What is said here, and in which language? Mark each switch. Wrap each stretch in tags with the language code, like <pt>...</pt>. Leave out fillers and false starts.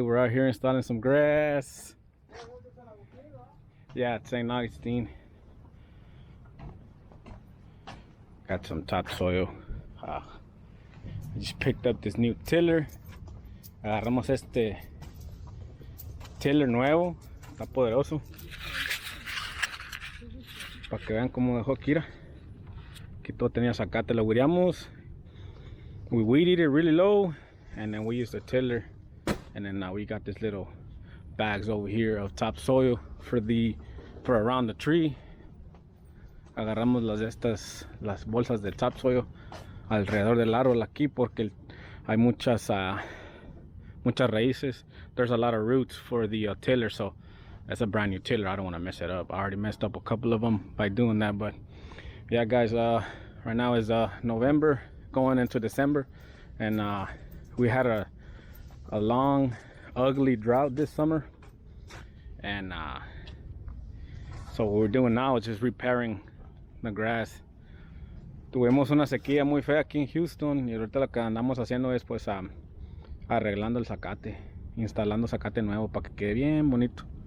<en>We're out here installing some grass. Yeah, it's St. Augustine. Got some topsoil. I just picked up this new tiller.</en> <es>Agarramos este tiller nuevo. Está poderoso. Para que vean cómo dejó Kira. Aquí todo tenía zacate. Lo weedamos.</es> <en>We weeded it really low. And then we used a tiller. And then now we got this little bags over here of topsoil for around the tree.</en> <es>Agarramos las bolsas de topsoil alrededor del árbol aquí porque hay muchas raíces.</es> <en>There's a lot of roots for the tiller, so that's a brand new tiller. I don't want to mess it up. I already messed up a couple of them by doing that, but yeah, guys, right now is November going into December, and we had a long ugly drought this summer, and so what we're doing now is just repairing the grass.</en> <es>Tuvimos una sequía muy fea aquí en Houston y ahorita lo que andamos haciendo es pues arreglando el zacate, instalando zacate nuevo para que quede bien bonito.</es>